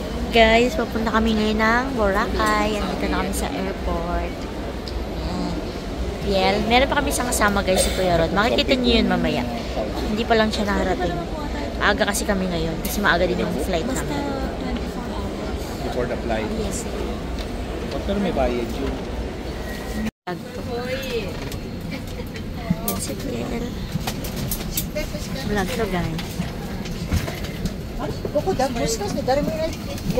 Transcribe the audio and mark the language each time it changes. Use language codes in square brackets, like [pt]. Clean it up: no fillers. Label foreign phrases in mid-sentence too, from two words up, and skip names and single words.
[tl] Guys, papunta kami ngayon ng Boracay. Andito na kami sa airport. Ayan. Meron pa kami isang kasama guys si Kuya Rod. Makikita niyo yun mamaya. Hindi pa lang siya nakarating. Maaga kasi kami ngayon. Kasi maaga din yung flight namin. [en] Before the flight? Yes. [tl] Pero may bayad yun. Yan si Kuya. Vlog to guys. Boko dan buskas ni dari mana ke?